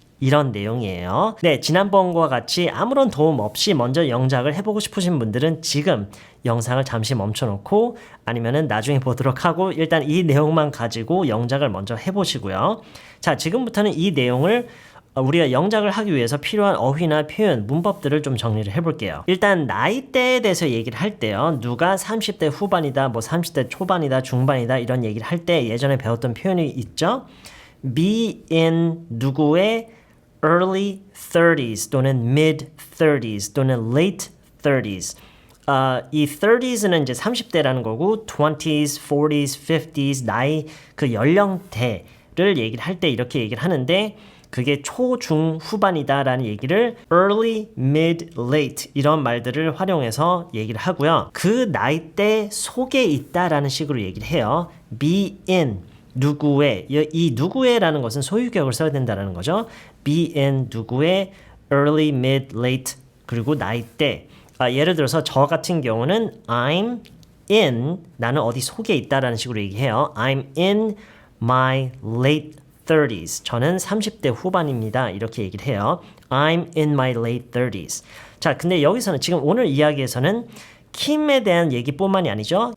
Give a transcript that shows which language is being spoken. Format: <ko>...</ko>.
<ko>이런 내용이에요. 네, 지난번과 같이 아무런 도움 없이 먼저 영작을 해보고 싶으신 분들은 지금 영상을 잠시 멈춰놓고 아니면은 나중에 보도록 하고 일단 이 내용만 가지고 영작을 먼저 해보시고요. 자, 지금부터는 이 내용을 우리가 영작을 하기 위해서 필요한 어휘나 표현, 문법들을 좀 정리를 해볼게요. 일단 나이대에 대해서 얘기를 할 때요. 누가 30대 후반이다, 뭐 30대 초반이다, 중반이다 이런 얘기를 할 때 예전에 배웠던 표현이 있죠.</ko> <en>be in</en> <ko>누구의</ko> <en>early 30s</en> <ko>또는</ko> <en>mid 30s 또는 late 30s.</en> <ko>이 30s는 이제 30대라는 거고 20s, 40s, 50s 나이 그 연령대를 얘기를 할 때 이렇게 얘기를 하는데 그게 초, 중, 후반이다라는 얘기를 early, mid, late 이런 말들을 활용해서 얘기를 하고요. 그 나이대 속에 있다라는 식으로 얘기를 해요.</ko> <en>be in</en> <ko>누구의 이 누구의라는 것은 소유격을 써야 된다는 거죠.</ko> <en>be in</en> <ko>누구의 early, mid, late 그리고 나이대. 예를 들어서 저 같은 경우는</ko> <en>I'm in</en> <ko>나는 어디 속에 있다라는 식으로 얘기해요.</ko> <en>I'm in my late 30s.</en> <ko>저는 30대 후반입니다. 이렇게 얘기를 해요.</ko> <en>I'm in my late 30s.</en> <ko>자, 근데 여기서는 지금 오늘 이야기에서는 킴에 대한 얘기뿐만이 아니죠.</ko>